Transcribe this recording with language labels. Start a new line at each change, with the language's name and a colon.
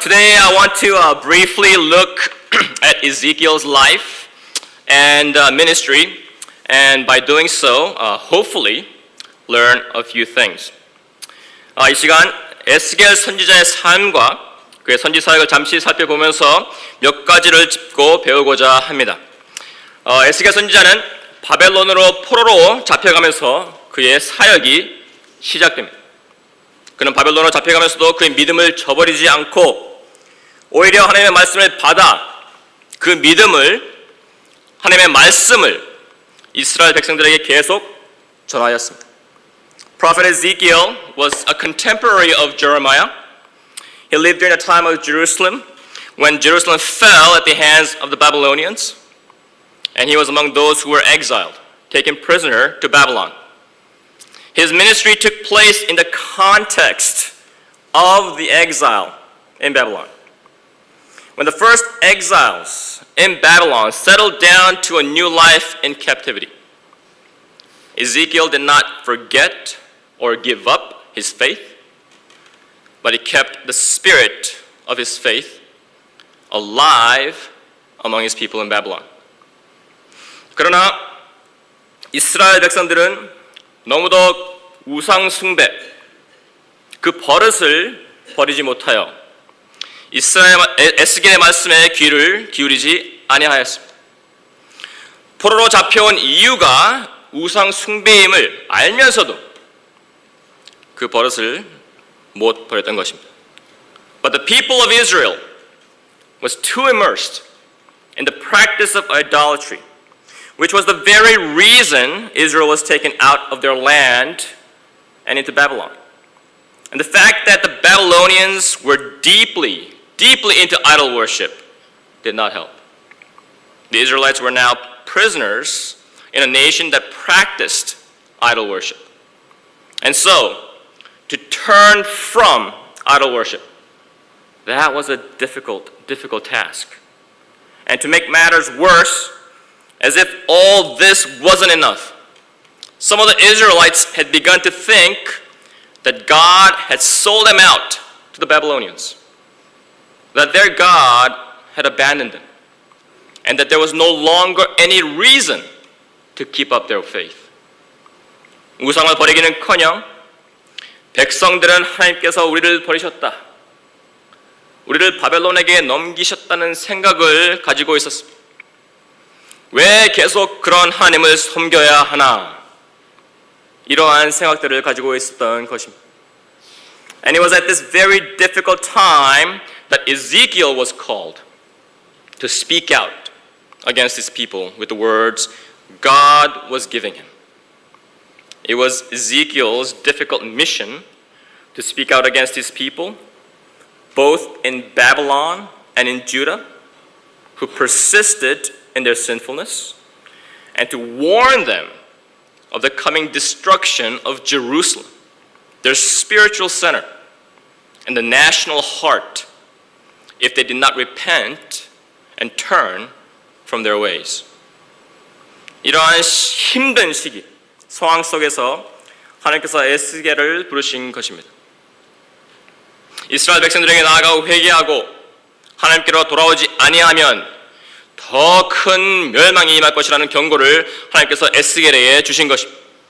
English: Today I want to briefly look at Ezekiel's life and ministry, and by doing so, hopefully learn a few things.
Korean: 이 시간 에스겔 선지자의 삶과 그의 선지 사역을 잠시 살펴보면서 몇 가지를 짚고 배우고자 합니다. 에스겔 선지자는 바벨론으로 포로로 잡혀가면서 그의 사역이 시작됩니다. 그는 바벨론으로 잡혀가면서도 그의 믿음을 저버리지 않고 오히려 하나님의 말씀을 받아 그 믿음을, 하나님의 말씀을 이스라엘 백성들에게 계속 전하였습니다.
English: Prophet Ezekiel was a contemporary of Jeremiah. He lived during the time of Jerusalem when Jerusalem fell at the hands of the Babylonians, and he was among those who were exiled, taken prisoner to Babylon. His ministry took place in the context of the exile in Babylon. When the first exiles in Babylon settled down to a new life in captivity, Ezekiel did not forget or give up his faith, but he kept the spirit of his faith alive among his people in Babylon.
Korean: 그러나 이스라엘 백성들은 너무도 우상 숭배, 그 버릇을 버리지 못하여 에스겔의 말씀에 귀를 기울이지 아니하였습니다. 포로로 잡혀온 이유가 우상 숭배임을 알면서도 그 버릇을 못 버렸던 것입니다.
English: But the people of Israel was too immersed in the practice of idolatry, which was the very reason Israel was taken out of their land and into Babylon. And the fact that the Babylonians were deeply into idol worship did not help. The Israelites were now prisoners in a nation that practiced idol worship. And so, to turn from idol worship, that was a difficult task. And to make matters worse, as if all this wasn't enough, some of the Israelites had begun to think that God had sold them out to the Babylonians, that their God had abandoned them, and that there was no longer any reason to keep up their faith.
Korean: 우상을 버리기는커녕 백성들은 하나님께서 우리를 버리셨다, 우리를 바벨론에게 넘기셨다는 생각을 가지고 있었습니다. 왜 계속 그런 하나님을 섬겨야 하나? 이러한 생각들을 가지고 있었던 것입니다.
English: And it was at this very difficult time that Ezekiel was called to speak out against his people with the words God was giving him. It was Ezekiel's difficult mission to speak out against his people, both in Babylon and in Judah, who persisted in their sinfulness, and to warn them of the coming destruction of Jerusalem, their spiritual center and the national heart, if they did not repent and turn from their ways.
Korean: 이러한 힘든 시기, 상황 속에서 하나님께서 에스겔을 부르신 것입니다. 이스라엘 백성들에게 나아가고 회개하고 하나님께로 돌아오지 아니하면 더 큰 멸망이 임할 것이라는 경고를 하나님께서 에스겔에게 주신 것입니다.